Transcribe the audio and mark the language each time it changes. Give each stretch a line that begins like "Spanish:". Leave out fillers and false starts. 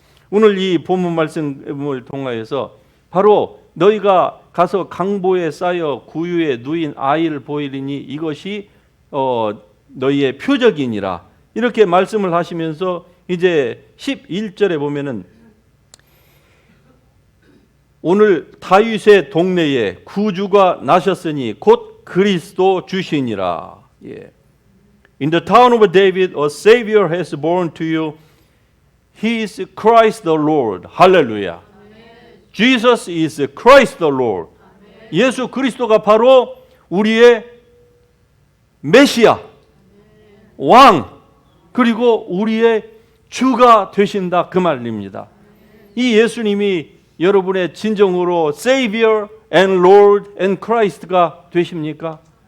Korean: 오늘 이 본문 말씀을 통하여서 바로 너희가 가서 강보에 쌓여 구유에 누인 아이를 보이리니 이것이 너희의 표적이니라, 이렇게 말씀을 하시면서 이제 11절에 보면은 오늘 다윗의 동네에 구주가 나셨으니 곧 그리스도 주시니라.
English: In the town of David a Savior has born to you. He is Christ the Lord. 할렐루야. Jesus is Christ the Lord.
Korean: 예수 그리스도가 바로 우리의 메시아, 왕, 그리고 우리의 주가 되신다, 그 말입니다. 이 예수님이 여러분의 진정으로
English: Savior and Lord and Christ
Korean: 가 되십니까?